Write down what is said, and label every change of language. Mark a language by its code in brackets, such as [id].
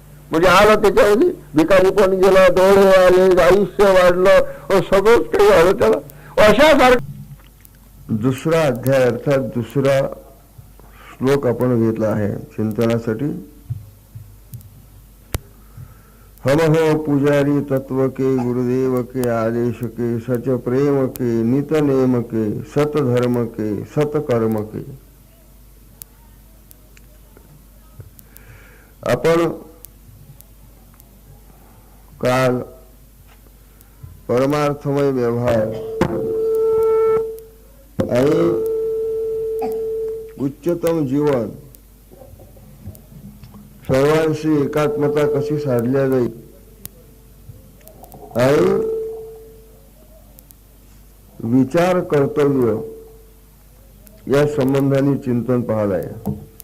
[mr] म्हणजे आलं त्याच्यामध्ये, भिकारी पण गेला, डोळे आले, आयुष्य वाढलं, सगळंच काही झालं त्याला. अशासारखं दुसरा अध्याय अर्थात दुसरा श्लोक आपण घेतला आहे चिंतनासाठी. [hi] हम हो पुजारी तत्व के, गुरुदेव के आदेश के, सच प्रेम के, नित नेम के, सत धर्म के, सत कर्म के. [mr] आपण काल परमार्थमय व्यवहार आणि उच्चतम जीवन, सर्वांशी एकात्मता कशी साधल्या जाईल आणि विचार कर्तव्य या संबंधाने चिंतन पाहिलं आहे.